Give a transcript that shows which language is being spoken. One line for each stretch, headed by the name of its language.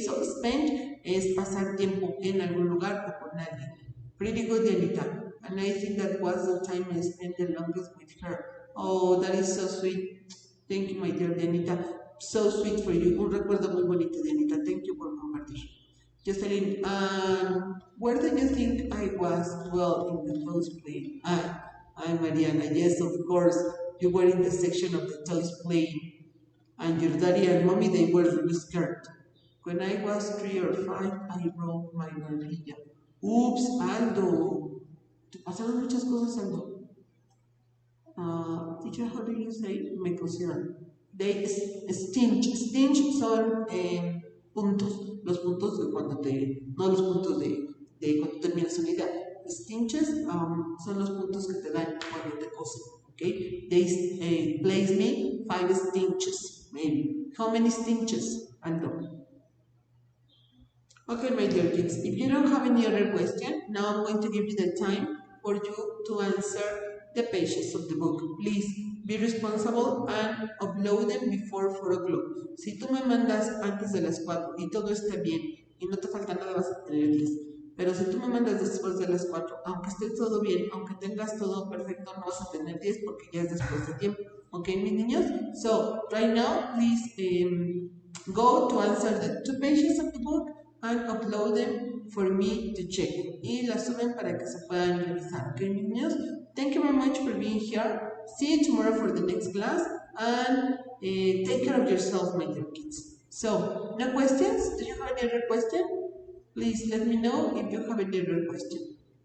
Spanish: So spend es pasar tiempo en algún lugar o con alguien.
English: Pretty good, Dianita. And I think that was the time I spent the longest with her. Oh, that is so sweet. Thank you, my dear Dianita. So sweet for you.
Spanish: Un recuerdo muy bonito, Dianita.
English: Thank you
Spanish: por compartir.
English: Jocelyn, where do you think I was? Well, in the toys play. I'm Mariana. Yes, of course. You were in the section of the toys playing. And your daddy and mommy, they were really scared. When I was 3 or 5, I broke my barbilla. Oops, Aldo.
Spanish: Te pasaron muchas cosas, Aldo.
English: Teacher, how do you say?
Spanish: Me cosieron.
English: They stinge
Spanish: son puntos. Los puntos de cuando te. No los puntos de cuando terminas una idea. Stinges son los puntos que te dan cuando te cosen.
English: Okay? They place me 5 stinges. Maybe. How many stinges, Aldo? Okay, my dear kids, if you don't have any other question, now I'm going to give you the time for you to answer the pages of the book. Please be responsible and upload them before 4 o'clock.
Spanish: Si tú me mandas antes de las 4 y todo está bien y no te falta nada, vas a tener 10. Pero si tú me mandas después de las 4, aunque esté todo bien, aunque tengas todo perfecto, no vas a tener 10 porque ya es después de tiempo. Okay, mis niños?
English: So, right now, please go to answer the 2 pages of the book and upload them for me to check.
Spanish: Y las suben para que se puedan revisar. Okay, niños?
English: Thank you very much for being here. See you tomorrow for the next class. And take care of yourself, my dear kids. So, no questions? Do you have any other question? Please let me know if you have any other question.